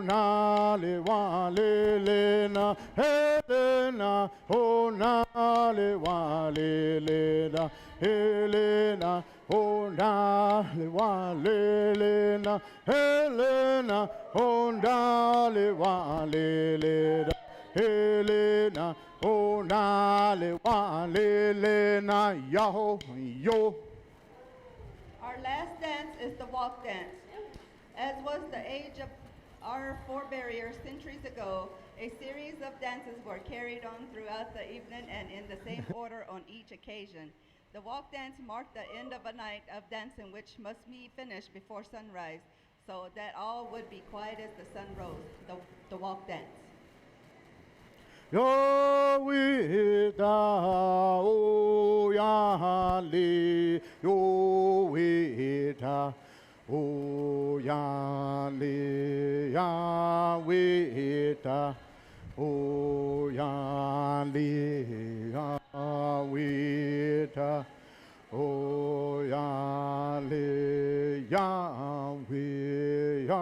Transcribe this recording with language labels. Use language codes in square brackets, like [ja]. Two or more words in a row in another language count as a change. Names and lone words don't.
[en] na le wa le Helena, Helena, oh na le wa le Helena, Helena, oh na le wa le Helena, Helena, oh na le wa le Helena, Helena, oh na le wa le Helena, yo yo. Our last dance is the walk dance. As was the age of our forebears centuries ago, a series of dances were carried on throughout the evening and in the same order on each occasion. The walk dance marked the end of a night of dancing which must be finished before sunrise, so that all would be quiet as the sun rose. The walk dance. Yo we da o ya li yo we da o ya li ya we da o ya li ya we da o ya li ya we